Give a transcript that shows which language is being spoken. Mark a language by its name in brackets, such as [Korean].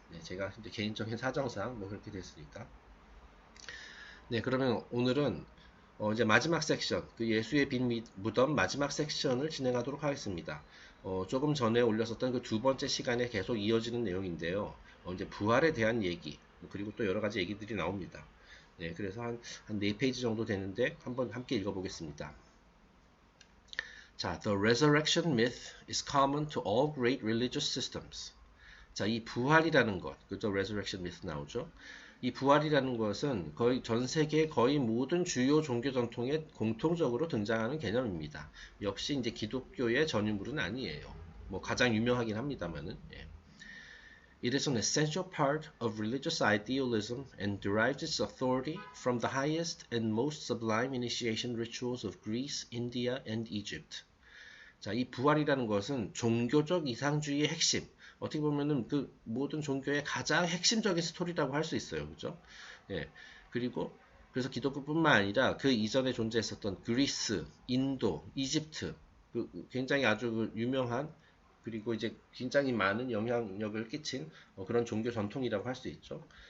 [Korean] 네, 제가 이제 개인적인 사정상 뭐 그렇게 됐으니까. 네, 그러면 오늘은 이제 마지막 섹션, 그 예수의 빈 무덤 마지막 섹션을 진행하도록 하겠습니다. 조금 전에 올렸었던 그 두 번째 시간에 계속 이어지는 내용인데요. 이제 부활에 대한 얘기, 그리고 또 여러 가지 얘기들이 나옵니다. 네, 그래서 한 4페이지 정도 되는데 한번 함께 읽어보겠습니다. [English] 자, The resurrection myth is common to all great religious systems. [Korean] 자, 이 부활이라는 것, 그죠? [English] resurrection myth [Korean] 나오죠? 이 부활이라는 것은 거의 전 세계 거의 모든 주요 종교 전통에 공통적으로 등장하는 개념입니다. 역시 이제 기독교의 전유물은 아니에요. 뭐 가장 유명하긴 합니다만은. 예. [English] It is an essential part of religious idealism and derives its authority from the highest and most sublime initiation rituals of Greece, India, and Egypt. [Korean] 자, 이 부활이라는 것은 종교적 이상주의의 핵심. 어떻게 보면은 그 모든 종교의 가장 핵심적인 스토리라고 할 수 있어요. 그죠? 예. 그리고 그래서 기독교뿐만 아니라 그 이전에 존재했었던 그리스, 인도, 이집트, 굉장히 아주 유명한 그리고 이제 굉장히 많은 영향력을 끼친 그런 종교 전통이라고 할 수 있죠.